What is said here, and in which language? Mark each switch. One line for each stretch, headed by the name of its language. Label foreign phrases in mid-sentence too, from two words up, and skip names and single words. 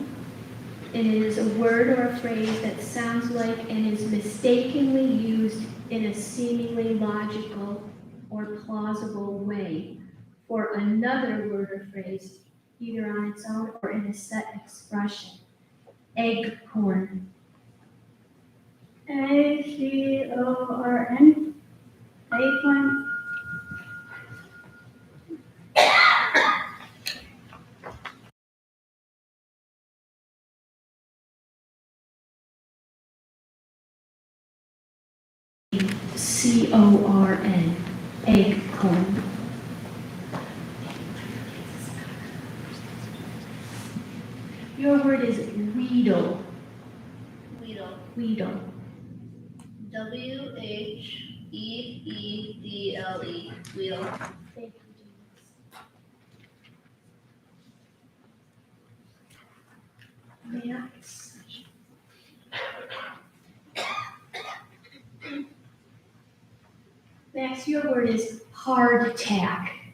English: It is a word or a phrase that sounds like and is mistakenly used in a seemingly logical or plausible way for another word or phrase, either on its own or in a set expression. Eggcorn. A-C-O-R-N. Acorn. C-O-R-N. Eggcorn. Your word is wheedle. Weedle. Wheedle. W-H-E-E-D-L-E. Weedle. Thank you, James. Max. Max, your word is hardtack.